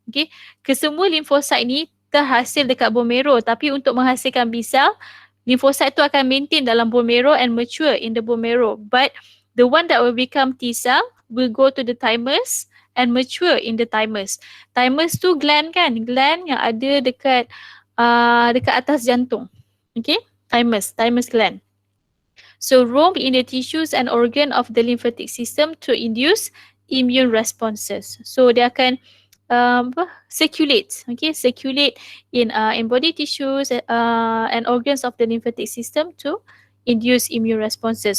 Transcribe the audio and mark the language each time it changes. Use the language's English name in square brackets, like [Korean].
[English] Okay. [Malay] Kesemua lymphocyte ni terhasil dekat [English] bone marrow, [Malay] tapi untuk menghasilkan [English] B cell, [Malay] lymphocyte tu akan maintain dalam [English] bone marrow and mature in the bone marrow. But the one that will become T cell will go to the thymus and mature in the thymus. [Malay] Thymus tu gland kan? Gland yang ada dekat atas jantung. [English] Okay? Thymus gland. So roam in the tissues and organ of the lymphatic system to induce immune responses. So [Malay] dia akan [English] circulate, okay, circulate in body tissues and organs of the lymphatic system to induce immune responses.